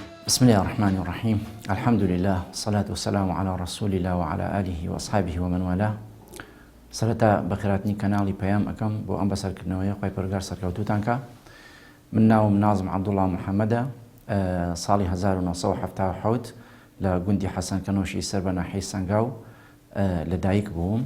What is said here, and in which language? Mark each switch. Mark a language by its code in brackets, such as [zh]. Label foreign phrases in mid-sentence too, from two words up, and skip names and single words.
[ar] بسم الله الرحمن الرحيم الحمد لله والصلاة والسلام على رسول الله وعلى آله وأصحابه ومن والاه. [ckb] سرەتا بەخێراتنی کەناڵی پەیام ئەەکەم بۆ ئەم بەسەرکردنەوەی خۆی پەروەردگار سەرکەوتوتانکە. من ناوم نازم عەبدوڵڵا محەممەدە، ساڵی 1970 لە گوندی حەسەن کەنۆشی سەر بە ناحیەی سەنگاو لەدایک بووم.